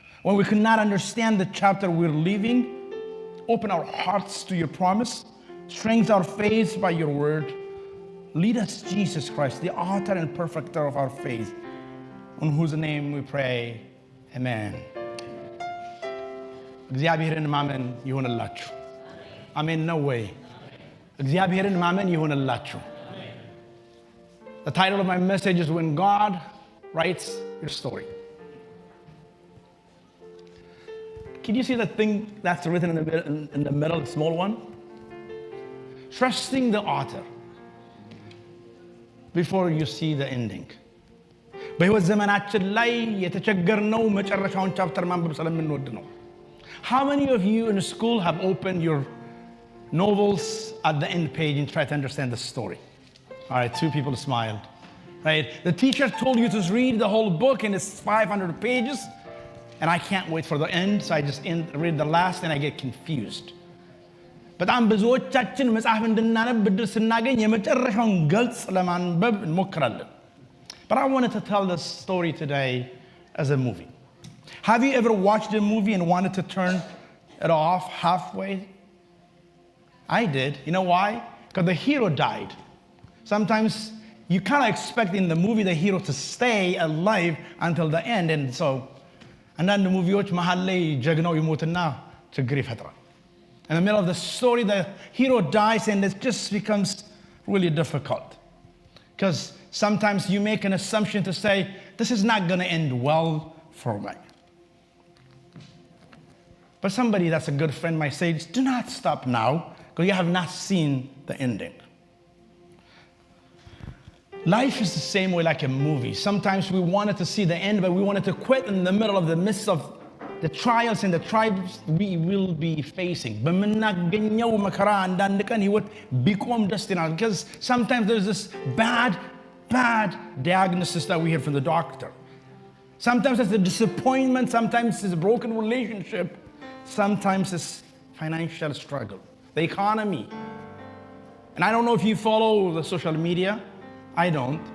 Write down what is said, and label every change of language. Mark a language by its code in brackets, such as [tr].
[en] When we cannot understand the chapter we're living, open our hearts to your promise. Strengthen our faith by your word. Lead us, Jesus Christ, the author and perfecter of our faith, in whose name we pray. Amen. [am] እግዚአብሔርን ማመን ይሆንላችሁ። [en] Amen. No way. [am] እግዚአብሔርን ማመን ይሆንላችሁ. [en] The title of my message is When God Writes Your Story. Can you see that thing that's written in the middle, the small one? Trusting the author before you see the ending. [am] በሕይወት ዘመናችን ላይ የተቸገርነው መጨረሻውን ቻፕተር ማንበብ ስለምንወድ ነው። [en] How many of you in school have opened your novels at the end page and tried to understand the story? All right, 2 people smiled. Right? The teacher told you to read the whole book and it's 500 pages. And I can't wait for the end, so I just read the last and I get confused. [am] በጣም ብዙዎቻችን መጽሐፍ እንድናነብ ብድር ስናገኝ የመጨረሻውን ገልጽ ለማንበብ እንሞክራለን. [en] But I wanted to tell this story today as a movie. Have you ever watched a movie and wanted to turn it off halfway? I did. You know why? Because the hero died. Sometimes you kind of expect in the movie the hero to stay alive until the end, and so [am] አንዳንድ ሙቪዎች መሀል ላይ ጀግናው ይሞትና ችግር ይፈጥራል. [en] In the middle of the story, the hero dies and it just becomes really difficult. Because sometimes you make an assumption to say, this is not going to end well for me. But somebody that's a good friend might say, do not stop now, because you have not seen the ending. Life is the same way like a movie. Sometimes we wanted to see the end, but we wanted to quit in the middle of the midst of the trials and the tribes we will be facing. [am] በምናገኘው መከራ አንዳንድ ቀን ህይወት ቢቆም ደስ ይላል. [en] Because sometimes there's this bad diagnosis that we hear from the doctor. Sometimes it's a disappointment, sometimes it's a broken relationship, sometimes it's financial struggle, the economy. And I don't know if you follow the social media. I don't.